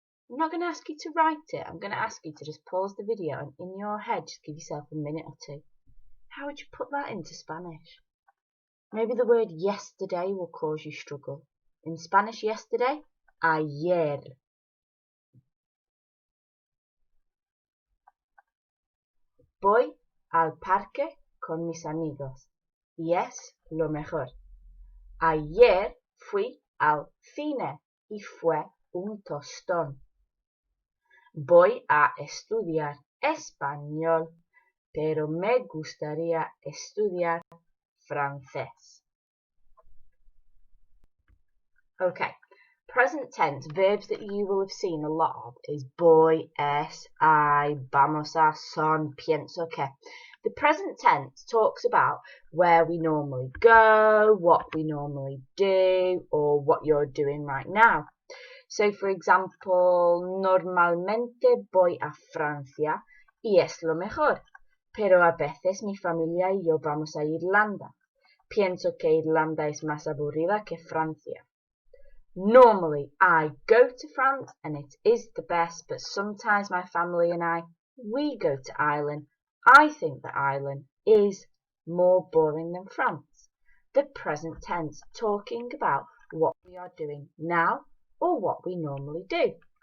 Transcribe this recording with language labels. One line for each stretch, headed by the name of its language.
English: I'm not going to ask you to write it. I'm going to ask you to just pause the video and in your head just give yourself a minute or two. How would you put that into Spanish? Maybe the word yesterday will cause you struggle. In Spanish, yesterday, ayer.
Spanish: Voy al parque con mis amigos y es lo mejor. Ayer fui al cine y fue un tostón. Voy a estudiar español, pero me gustaría estudiar francés.
English: Okay, present tense, verbs that you will have seen a lot of is voy, es, I, vamos a, son, pienso que. The present tense talks about where we normally go, what we normally do, or what you're doing right now. So, for example,
Spanish: normalmente voy a Francia y es lo mejor, pero a veces mi familia y yo vamos a Irlanda. Pienso que Irlanda es más aburrida que Francia.
English: Normally, I go to France and it is the best, but sometimes my family and we go to Ireland. I think that Ireland is more boring than France. The present tense, talking about what we are doing now or what we normally do.